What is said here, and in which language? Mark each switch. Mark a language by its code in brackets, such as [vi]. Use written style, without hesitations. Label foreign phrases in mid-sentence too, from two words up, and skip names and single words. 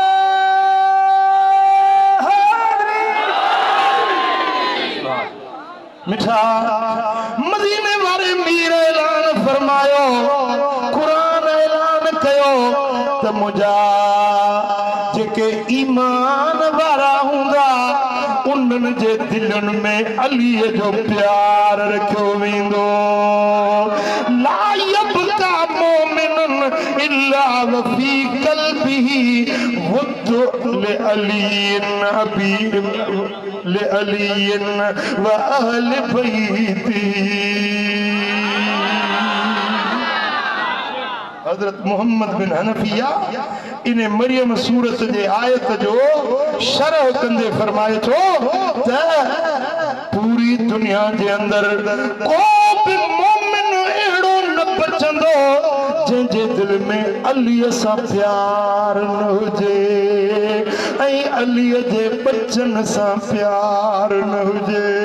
[sd] मिठा मदीने वारे मीर ऐलान फरमायो कुरान ऐलान कयो त मुंहिंजा जेके ईमान वारा हूंदा उन्हनि जे दिलनि में अलीअ जो प्यार रखियो वेंदो [ar] لا يبقى مؤمن إلا وفي قلبه ود لعلي أبي لعلي و أهل بيتي [sd] हज़रत मोहम्मद बिन हनफिया इन मरियम सूरत जे आयत जो शरह कंदे फरमाए थो त पूरी दुनिया जे अंदर को भी मोमिन एड़ो न बचंदो जंहिंजे दिल में अलीअ सां प्यार न हुजे ऐं अलीअ जे बचन सां प्यार न हुजे